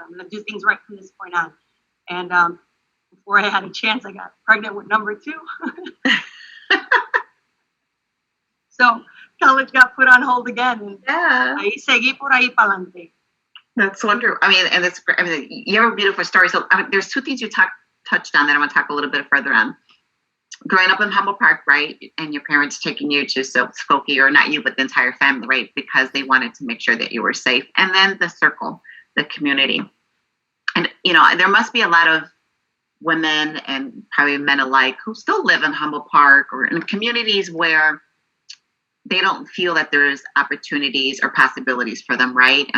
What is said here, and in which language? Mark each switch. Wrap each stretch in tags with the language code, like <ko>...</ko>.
<en>I'm going to do things right from this point on. And before I had a chance, I got pregnant with number 2. So college got put on hold again.</en> <es>And ahí seguí por ahí pa'lante.</es> <en>That's wonderful. I mean, and it's, you have a beautiful story. So there's 2 things you touched on that I want to talk a little bit further on. Growing up in Humboldt Park, right, and your parents taking you to Skokie, or not you, but the entire family, right, because they wanted to make sure that you were safe. And then the circle, the community. And, there must be a lot of women and probably men alike who still live in Humboldt Park or in communities where they don't feel that there's opportunities or possibilities for them, right?</en>